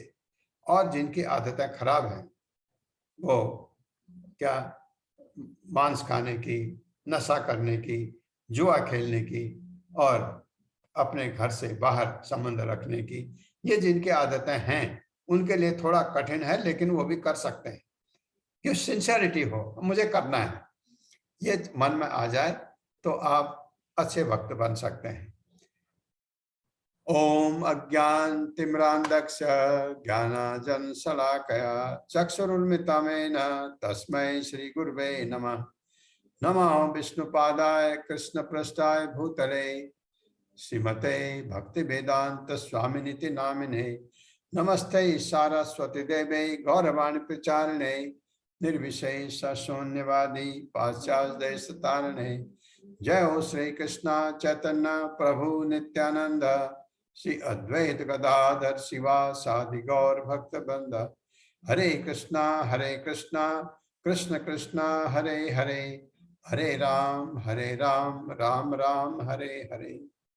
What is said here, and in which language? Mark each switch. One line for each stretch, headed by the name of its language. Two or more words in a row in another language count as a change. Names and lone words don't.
Hindi: और जिनकी आदतें खराब हैं, वो क्या, मांस खाने की, नशा करने की, जुआ खेलने की और अपने घर से बाहर संबंध रखने की, ये जिनकी आदतें हैं उनके लिए थोड़ा कठिन है, लेकिन वो भी कर सकते हैं कि सिंसियरिटी हो, मुझे करना है, ये मन में आ जाए तो आप अच्छे भक्त बन सकते हैं।
Sanskrit: ओम अज्ञानतिमिरान्धस्य ज्ञानाञ्जनशलाकया चक्षुरुन्मिलितं तस्मै श्री गुरुवे नमः। नमः विष्णुपादाय कृष्णपृष्ठाय भूतले श्रीमते भक्तिवेदांत स्वामिनिति नामिने। नमस्ते सारस्वती देवे गौरवाणी प्रचारिणे निर्विशेष शून्यवादी पाश्चात्य देशतारिणे। जय हो श्री कृष्ण चैतन्य प्रभु नित्यानंद श्री अद्वैत गदाधर शिवासादि गौर भक्त बंद। हरे कृष्णा कृष्ण कृष्ण हरे हरे, हरे राम राम राम हरे हरे।